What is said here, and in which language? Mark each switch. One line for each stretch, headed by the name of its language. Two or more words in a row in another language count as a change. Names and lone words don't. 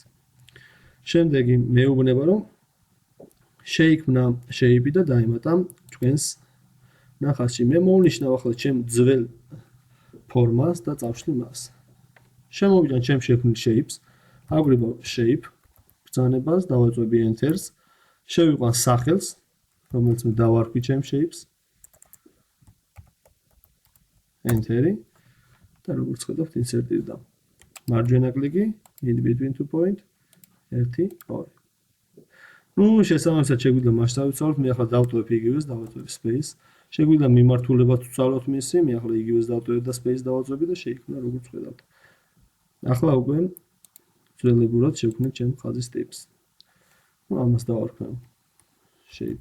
Georgian: შემდეგი მეუბნება რომ შეიქმნა shape და დაემატა ჩვენს ნახაზში. მე მოვნიშნავ ახლა ჩემ ძველ ფორმას და წავშლი მას. შემოვიდნენ ჩემ შექმნილ shapes, აგვრივავ shape ბრძანებას, დავაწვევი enter-ს, შევიყვან სახელს, რომელიც მე დავარქვი ჩემ shapes. Enter-ი და როგორც ხედავთ insert-ი და მარჯვენა კლიკი
English: in between two point 1 2
Georgian: შესაბამისად შეგვიძლია მასშტაბი ვცვალოთ. მე ახლა დავტოვებ იგივეს, დავაწვევ space. შეგვიძლია მიმართულებაც ვცვალოთ მისი, მე ახლა იგივეს დავტოვებ და space დავაწვევი და შეიქმნა როგორც ხედავთ. ახლა უკვე ძველებურად შევქმნით ჩემ ხაზის ტიპს. ამას დავარქვევ shape.